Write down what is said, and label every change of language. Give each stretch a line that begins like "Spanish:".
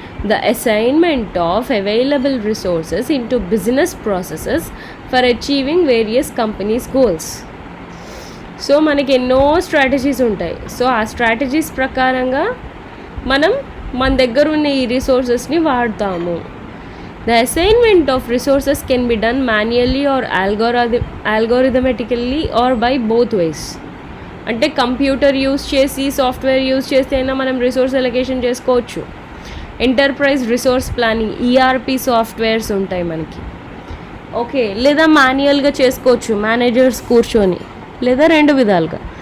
English: The assignment of available resources into business processes for achieving various companies goals.
Telugu: So మనకి ఎన్నో strategies ఉంటాయి. So ఆ strategies ప్రకారంగా మనం మన దగ్గర ఉన్న ఈ రిసోర్సెస్ని వాడతాము.
English: The assignment of resources can be done manually or algorithmically or by both ways.
Telugu: అంటే కంప్యూటర్ యూస్ చేసి సాఫ్ట్వేర్ యూస్ చేస్తే అయినా మనం రిసోర్స్ అలొకేషన్ చేసుకోవచ్చు. Enterprise resource planning ERP softwares ఉంటాయి మనకి. ఓకే, లేదా మాన్యువల్గా చేసుకోవచ్చు మేనేజర్స్ కూర్చొని, లేదా రెండు విధాలుగా.